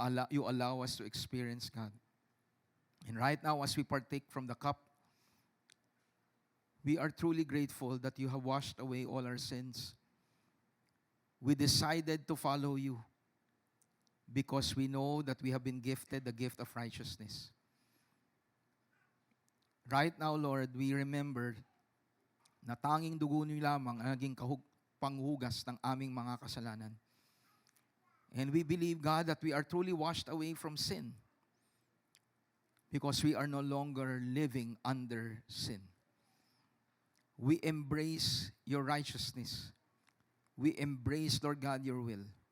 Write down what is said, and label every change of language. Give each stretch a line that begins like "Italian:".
English: You allow us to experience God. And right now, as we partake from the cup, we are truly grateful that you have washed away all our sins. We decided to follow you because we know that we have been gifted the gift of righteousness. Right now, Lord, we remember
Filipino: na tanging dugo niyo lamang ang naging panghugas ng aming mga kasalanan.
English: And we believe, God, that we are truly washed away from sin. because we are no longer living under sin. We embrace your righteousness. We embrace, Lord God, your will.